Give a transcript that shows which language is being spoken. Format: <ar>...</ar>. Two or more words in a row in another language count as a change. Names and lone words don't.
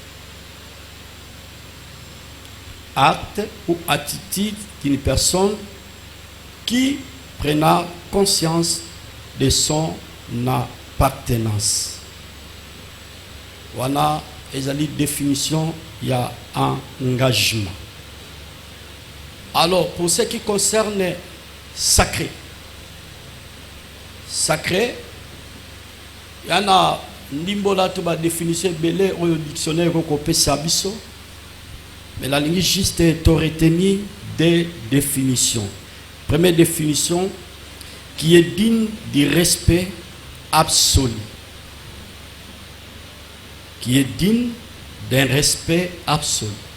<fr>Acte ou attitude d'une personne qui prenant conscience de son appartenance. Voilà, les définition, il y a un engagement. Alors, pour ce qui concerne sacré, sacré, il y en a</fr> <ln>nimbola to ba définition belé</ln> <fr>au dictionnaire</fr> <ln>ko sabiso,</ln> <fr>mais la ligne juste est retenir des définitions. Première définition, qui est digne du respect absolu. Qui est digne d'un respect absolu.</fr>